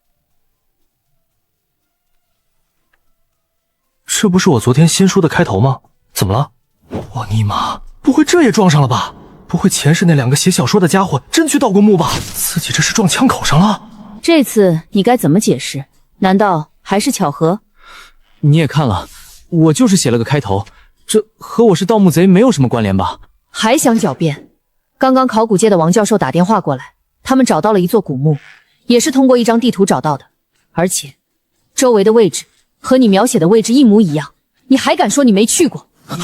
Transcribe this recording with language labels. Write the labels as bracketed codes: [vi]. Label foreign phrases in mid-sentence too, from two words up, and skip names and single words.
[zh] 這不是我昨天新書的開頭嗎？怎麼了？我尼瑪，不會這也撞上了吧？不會前世那兩個寫小說的家伙真去盜過墓吧？自己這是撞槍口上了。這次你該怎麼解釋？難道還是巧合？你也看了，我就是寫了個開頭，這和我是盜墓賊沒有什麼關聯吧？還想狡辯？剛剛考古界的王教授打電話過來，他們找到了一座古墓，也是通過一張地圖找到的，而且周圍的位置和你描寫的位置一模一樣，你還敢說你沒去過？